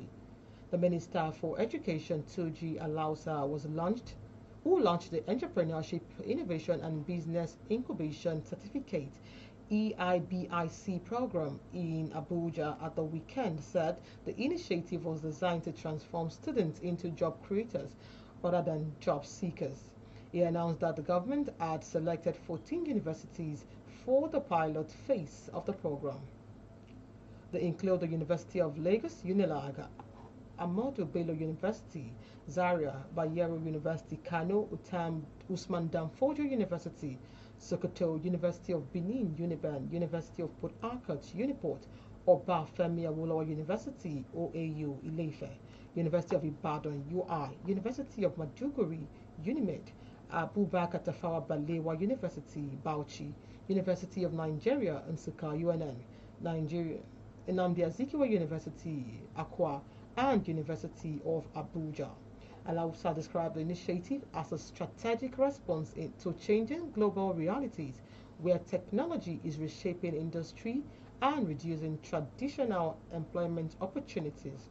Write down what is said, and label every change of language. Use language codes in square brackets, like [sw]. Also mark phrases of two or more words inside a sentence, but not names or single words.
[en] The Minister for Education, Tuji Alausa, who launched the Entrepreneurship Innovation and Business Incubation Certificate EIBIC program in Abuja at the weekend, said the initiative was designed to transform students into job creators rather than job seekers. He announced that the government had selected 14 universities for the pilot phase of the program. They include the University of Lagos, Unilag, Ahmadu Bello University, Zaria, Bayero University, Kano, Usman Danfodio University, Sokoto, University of Benin, Uniben, University of Port Harcourt, Uniport, Obafemi Awolowo University, OAU, Ilefe, University of Ibadan, UI, University of Maduguri, Unimed, Abubakar Tafawa Balewa University, Bauchi, University of Nigeria, Nsukka, UNN, Nigeria, Nnamdi Azikiwe University, Akwa, and University of Abuja. Alausa described the initiative as a strategic response to changing global realities, where technology is reshaping industry and reducing traditional employment opportunities.